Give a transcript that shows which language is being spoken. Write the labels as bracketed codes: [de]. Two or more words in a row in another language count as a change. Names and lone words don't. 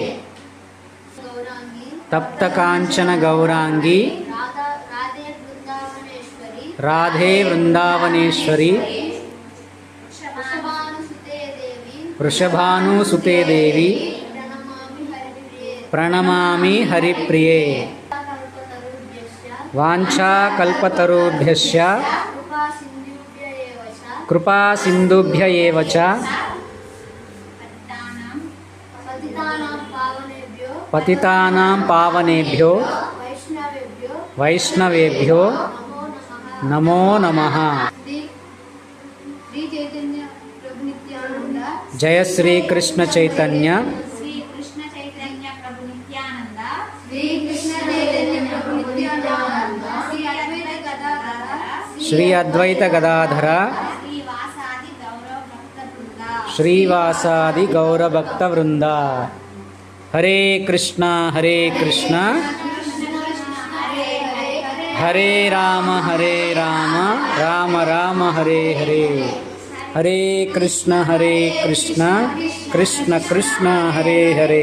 [sa] తప్తకాంచన గౌరాంగి రాధే వృందావనేశ్వరి వృషభానుసుతే దేవి ప్రణమామి హరిప్రియే. వాంఛాకల్పతరుభ్యశ్చ కృపాసింధుభ్య ఏవ చ పతితానాం పావనేభ్యో వైష్ణవేభ్యో నమో నమః. జయ శ్రీ కృష్ణ చైతన్య శ్రీ అద్వైత గదాధర శ్రీవాసాది గౌరభక్త వృంద. హరే కృష్ణ హరే రామ రామ రామ హరే హరే. హరే కృష్ణ కృష్ణ కృష్ణ హరే హరే.